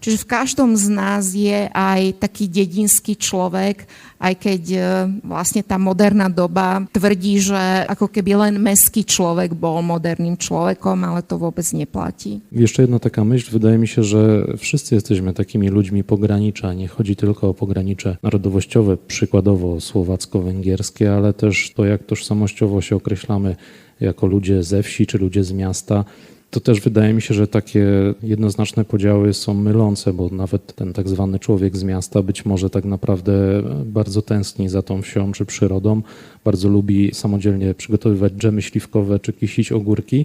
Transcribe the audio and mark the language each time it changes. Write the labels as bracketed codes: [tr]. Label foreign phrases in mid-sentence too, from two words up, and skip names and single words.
[sk] Čiže v každom z nás je aj taký dedinský človek, aj keď vlastne tá moderná doba tvrdí, že ako keby len mestský človek bol moderným človekom, ale to vôbec neplatí. [pl] Jeszcze jedna taka myśl, wydaje mi się, że wszyscy jesteśmy takimi ludźmi pogranicza. Nie chodzi tylko o pogranicze narodowościowe, przykładowo słowacko-węgierskie, ale też to, jak tożsamościowo się określamy jako ludzie ze wsi czy ludzie z miasta. To też wydaje mi się, że takie jednoznaczne podziały są mylące, bo nawet ten tak zwany człowiek z miasta być może tak naprawdę bardzo tęskni za tą wsią czy przyrodą, bardzo lubi samodzielnie przygotowywać dżemy śliwkowe czy kisić ogórki.